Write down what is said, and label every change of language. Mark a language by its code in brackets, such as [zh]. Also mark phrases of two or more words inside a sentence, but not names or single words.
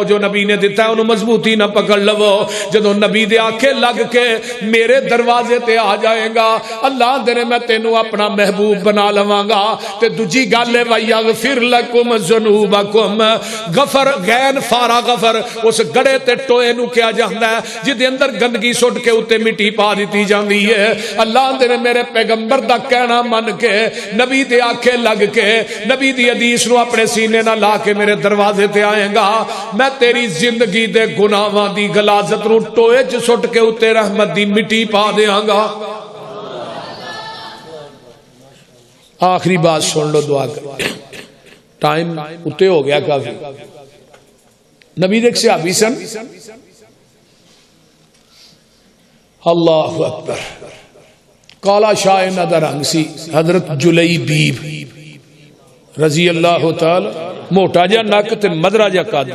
[pa] جو نبی نے دیتا ہے انہوں مضبوطی نہ پکڑ لو. جدوں نبی دے آنکھیں لگ کے میرے دروازے تے آ جائے گا اللہ دے میں تینوں اپنا محبوب بنا لواں گا. تے دوجی گل ہے [ar] وَيَغْفِرْ لَكُمْ ذُنُوبَكُمْ. [pa] غفر غین فارا غفر اس گڑے تے ٹوئے نو کیا جاندا ہے جدے اندر گندگی سٹ کے اوتے مٹی پا دتی جاندی ہے. اللہ دے میرے پیغمبر دا کہنا من کے نبی دے آنکھیں لگ کے نبی دی حدیث نو اپنے سینے نہ لا کے میرے دروازے تے آئے گا، میں تیری زندگی دے گناہاں دی غلاظت نو ٹوئے چ سٹ کے اوتے رحمت دی مٹی پا دیاں گا. آخری بات سن لو، دعا کر، ٹائم اتے ہو گیا کافی. نبی دیکھ صحابی سن، [ar] اللہ اکبر، [pa] کالا شاہ انہاں دا رنگ سی، حضرت جلیبیب [ar] رضی اللہ تعالی، [pa] موٹا جا نک تے مدرا جا قد.